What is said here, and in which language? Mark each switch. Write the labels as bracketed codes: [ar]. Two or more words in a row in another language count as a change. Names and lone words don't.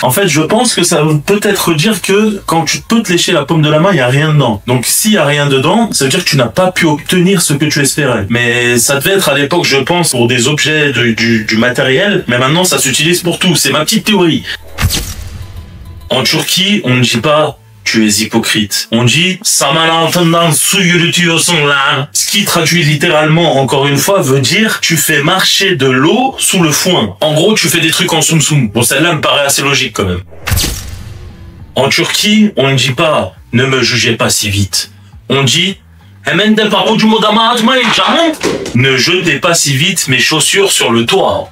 [fr] En fait, je pense que ça veut peut-être dire que quand tu peux te lécher la paume de la main, il y a rien dedans. Donc, s'il y a rien dedans, ça veut dire que tu n'as pas pu obtenir ce que tu espérais. Mais ça devait être à l'époque, je pense, pour des objets du matériel. Mais maintenant, ça s'utilise pour tout. C'est ma petite théorie. En Turquie, on ne dit pas tu es hypocrite. On dit [tr] saman altından su yürütüyorsun lan. [fr] Ce qui traduit littéralement, encore une fois, veut dire tu fais marcher de l'eau sous le foin. En gros, tu fais des trucs en soum soum. Bon, celle-là me paraît assez logique quand même. En Turquie, on ne dit pas ne me jugez pas si vite. On dit ne jetez pas si vite mes chaussures sur le toit.